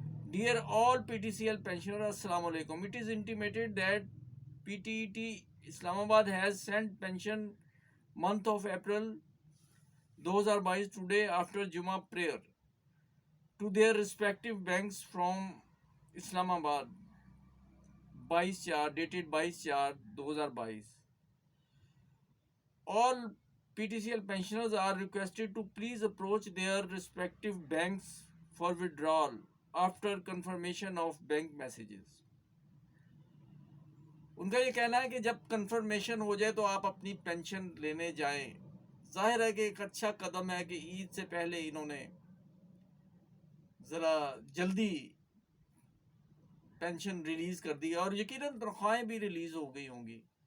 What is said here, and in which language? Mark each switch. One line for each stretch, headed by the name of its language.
English: Dear all P T C L pensioners, السلام علیکم. It is intimated that PTET Islamabad has sent pension month of April 2022 today after Jummah prayer to their respective banks from Islamabad 22/4 dated 22/4/2022. All PTCL pensioners are requested to please approach their respective banks for withdrawal after confirmation of bank messages.
Urdu: ان کا یہ کہنا ہے کہ جب confirmation ہو جائے تو آپ اپنی پینشن لینے جائیں. ظاہر ہے کہ ایک اچھا قدم ہے کہ عید سے پہلے انہوں نے ذرا جلدی پینشن ریلیز کر دی اور یقیناً تنخواہیں بھی ریلیز ہو گئی ہوں گی.